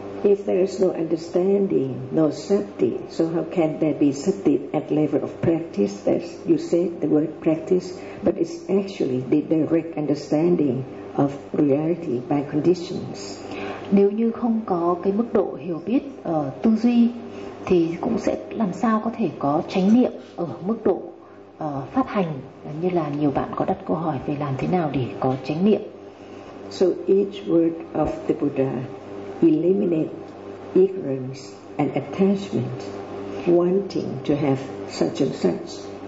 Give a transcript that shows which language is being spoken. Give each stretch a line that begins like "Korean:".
English: If there is no understanding, no sati, so how can there be sati at level of practice? As you said the word practice, but it's actually the direct understanding of reality by conditions.
Vietnamese: Nếu như không có cái mức độ hiểu biết ở tư duy thì cũng sẽ làm sao có thể có chánh niệm ở mức độ phát hành, như là nhiều bạn có đặt câu hỏi về làm thế nào để có chánh niệm.
English: So each word of the Buddha eliminates ignorance and attachment, wanting to have such and such.